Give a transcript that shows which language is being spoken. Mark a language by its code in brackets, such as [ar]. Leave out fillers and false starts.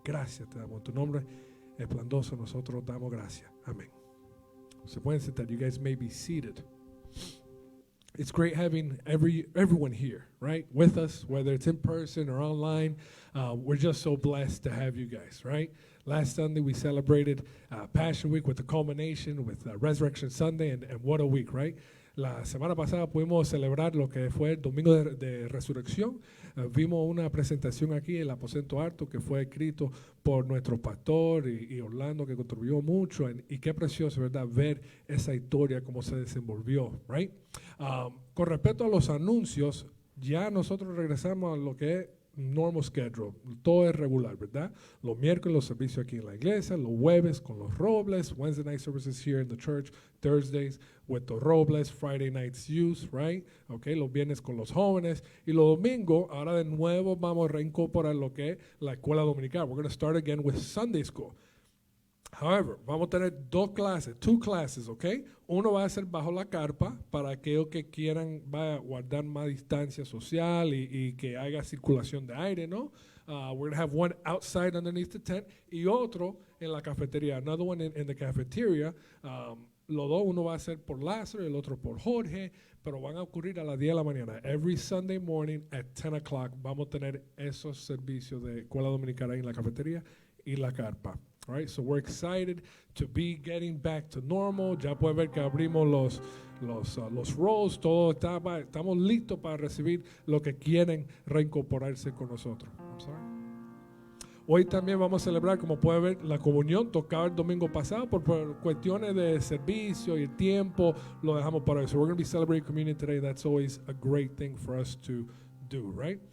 [es] Gracias te damos. En tu nombre esplendoroso nosotros damos gracias. [en] Amén. Se pueden sentar. You guys may be seated. It's great having everyone here, right, with us, whether it's in person or online. We're just so blessed to have you guys, right? Last Sunday we celebrated Passion Week with the culmination with Resurrection Sunday, and what a week, right? [es] La semana pasada pudimos celebrar lo que fue el Domingo de Resurrección. Vimos una presentación aquí en el Aposento Alto que fue escrito por nuestro pastor y Orlando, que contribuyó mucho. Y qué precioso, ¿verdad? Ver esa historia, cómo se desenvolvió, right? Con respecto a los anuncios, ya nosotros regresamos a lo que es normal schedule, todo es regular, ¿verdad? [en] Los miércoles los servicios aquí en la iglesia, los jueves con los Robles, Wednesday night services here in the church, Thursdays with the Robles, Friday nights youth, right? [es] Okay, los viernes con los jóvenes y los domingos, ahora de nuevo vamos a reincorporar lo que es la escuela dominical. [en] We're going to start again with Sunday school. However, vamos a tener two classes, ¿ok? [es] Uno va a ser bajo la carpa para aquellos que quieran guardar más distancia social y que haya circulación de aire, ¿no? [en] We're going to have one outside underneath the tent y otro en la cafetería. [es] Another one in the cafeteria. Los dos, uno va a ser por Lázaro y el otro por Jorge, pero van a ocurrir a las 10 de la mañana. Every Sunday morning at 10 o'clock vamos a tener esos servicios de escuela dominicana en la cafetería y la carpa. [en] All right, so we're excited to be getting back to normal. [es] Ya pueden ver que abrimos los rolls, todo estamos listos para recibir lo que quieren reincorporarse con nosotros. I'm sorry. Hoy también vamos a celebrar, como pueden ver, la comunión. Tocaba el domingo pasado por cuestiones de servicio y el tiempo, lo dejamos para hoy. So we're going to be celebrating communion today. [en] That's always a great thing for us to do, right?